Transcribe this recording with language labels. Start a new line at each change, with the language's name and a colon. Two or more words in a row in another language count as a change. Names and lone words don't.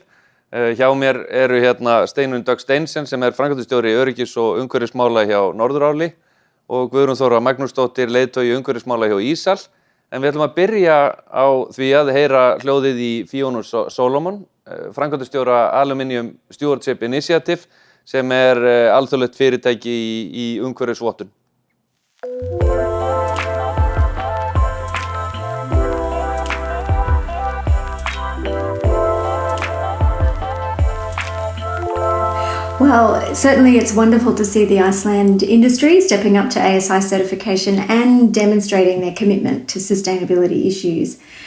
Icelandic: Hjá mér eru hérna Steinunn Dögg Steinsen sem framkvæmdastjóri öryggis og umhverfismála hjá Norðuráli og Guðrún Þóra Magnúsdóttir, leiðtogi umhverfismála hjá Isal. En við ætlum að byrja á því að heyra hljóðið í Fiona framkvæmdastjóra Aluminium Stewardship Initiative sem alþjóðlegt fyrirtæki í umhverfisvottun.
English: Well, certainly it's wonderful to see the Iceland industry stepping up to ASI certification and demonstrating their commitment to sustainability issues.